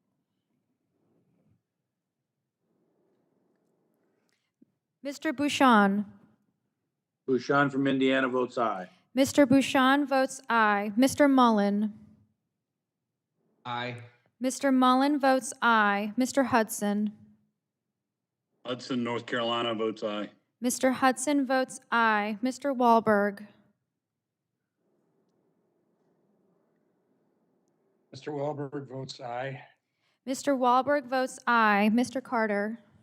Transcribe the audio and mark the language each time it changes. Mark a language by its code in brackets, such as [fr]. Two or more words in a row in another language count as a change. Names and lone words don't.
[en] Mr. Bouchon? Bouchon from Indiana votes aye. Mr. Bouchon votes aye. Mr. Mullen? Aye. Mr. Mullen votes aye. Mr. Hudson? Hudson, North Carolina votes aye. Mr. Hudson votes aye. Mr. Wahlberg? Mr. Wahlberg votes aye. Mr. Wahlberg votes aye. Mr. Carter?